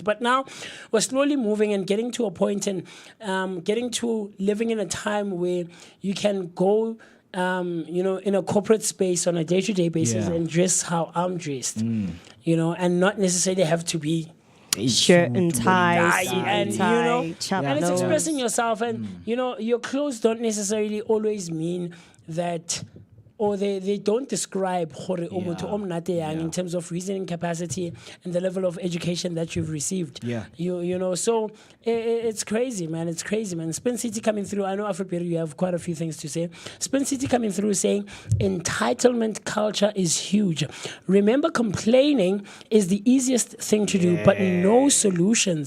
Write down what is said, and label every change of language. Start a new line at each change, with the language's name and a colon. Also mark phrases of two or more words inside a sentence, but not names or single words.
English: But now we're slowly moving and getting to a point and getting to living in a time where you can go in a corporate space on a day-to-day basis Yeah. and dress how I'm dressed, and not necessarily have to be Shirt and tie, suit and tie, chap and it's nose. expressing yourself, and your clothes don't necessarily always mean that, or they don't describe
Tswana: gore o motho o monate yang
English: in terms of reasoning capacity and the level of education that you've received. Yeah. So it's crazy, man. It's crazy, man. Spin City coming through. I know Afroperi, you have quite a few things to say. Spin City coming through saying entitlement culture is huge. Remember, complaining is the easiest thing to do, but no solutions.